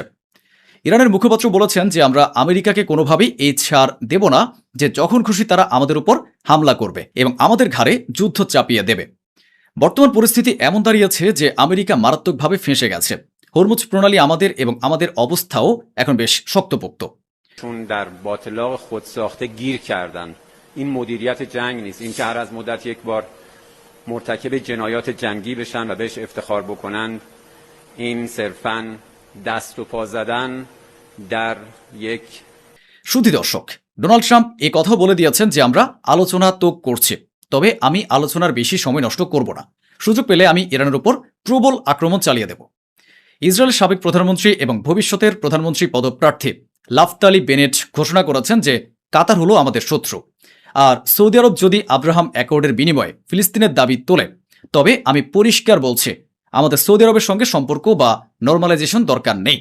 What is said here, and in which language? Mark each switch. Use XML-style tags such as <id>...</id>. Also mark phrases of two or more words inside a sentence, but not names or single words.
<bn>ইরানের মুখপাত্র বলেছেন যে আমরা আমেরিকাকে কোনোভাবেই এই ছাড় দেব না যে যখন খুশি তারা আমাদের উপর হামলা করবে এবং আমাদের ঘাড়ে যুদ্ধ চাপিয়ে দেবে। বর্তমান পরিস্থিতি এমন দাঁড়িয়েছে যে আমেরিকা মারাত্মকভাবে ফেঁসে গেছে। হরমুজ প্রণালী আমাদের এবং আমাদের অবস্থাও এখন বেশ শক্তপোক্ত।</bn> <fa>چون در باطلاق خود ساخته گیر کردن. این مدیریت جنگ نیست. این که هر از مدت یک بار مرتکب جنایات جنگی بشن و بهش افتخار بکنن، این صرفاً دست و پا زدن در یک</fa> <bn>শুধু দর্শক, ডোনাল্ড ট্রাম্প এ কথাও বলে দিয়েছেন যে আমরা আলোচনা তো করছি, তবে আমি আলোচনার বেশি সময় নষ্ট করব না। সুযোগ পেলে আমি ইরানের উপর প্রবল আক্রমণ চালিয়ে দেব। ইসরায়েলের সাবেক প্রধানমন্ত্রী এবং ভবিষ্যতের প্রধানমন্ত্রী পদপ্রার্থী নাফতালি বেনেট ঘোষণা করেছেন যে কাতার হলো আমাদের শত্রু, আর সৌদি আরব যদি আব্রাহাম অ্যাকর্ডের বিনিময়ে ফিলিস্তিনের দাবি তোলে, তবে আমি পরিষ্কার বলছি আমাদের সৌদি আরবের সঙ্গে সম্পর্ক বা নর্মালাইজেশন দরকার নেই।</bn>